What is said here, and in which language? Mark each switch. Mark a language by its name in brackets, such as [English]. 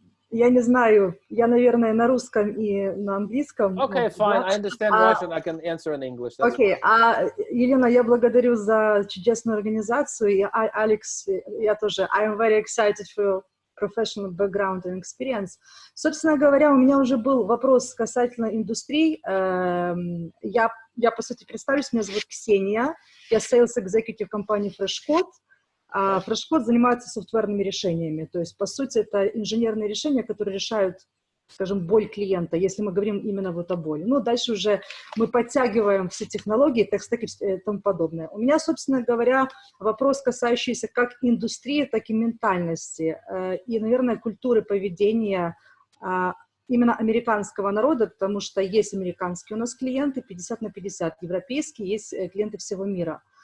[Russian] Я не знаю, я, наверное, на русском и на английском. [English] Okay, fine. I understand Russian. I can answer in English. [Russian] Окей. Елена, я благодарю за чудесную организацию. И Алекс, я тоже. [English] I'm very excited for your professional background and experience. [Russian] Собственно говоря, у меня уже был вопрос касательно индустрий. Я по сути, представлюсь, меня зовут Ксения. Я sales executive компании FreshCode. FreshCode занимается софтверными решениями. То есть, по сути, это инженерные решения, которые решают, скажем, боль клиента, если мы говорим именно вот о боли. Ну, дальше уже мы подтягиваем все технологии, текстеки и тому подобное. У меня, собственно говоря, вопрос, касающийся как индустрии, так и ментальности и, наверное, культуры поведения именно американского народа, потому что есть американские у нас клиенты, 50/50, европейские, есть клиенты всего мира.